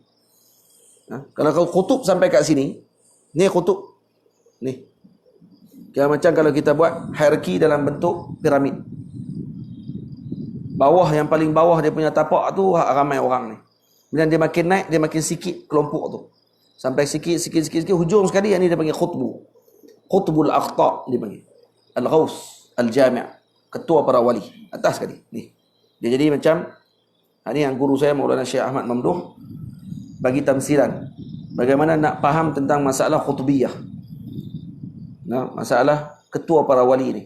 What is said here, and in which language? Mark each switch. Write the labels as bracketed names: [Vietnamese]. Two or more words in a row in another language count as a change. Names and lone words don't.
[Malay] Kalau kutub sampai kat sini, ni kutub. Ni. Kira macam kalau kita buat hierarki dalam bentuk piramid. Bawah, yang paling bawah dia punya tapak tu ramai orang ni. Bila dia makin naik, dia makin sikit kelompok tu. Sampai sikit, hujung sekali yang ni dia panggil khutbu. Khutbul Aqta dia panggil. Al-Ghaus, Al-Jami', ketua para wali. Atas sekali. Ni. Dia jadi macam, ni yang guru saya Maulana Syekh Ahmad Mamduh bagi tamsilan. Bagaimana nak faham tentang masalah khutbiyah. Masalah ketua para wali ni.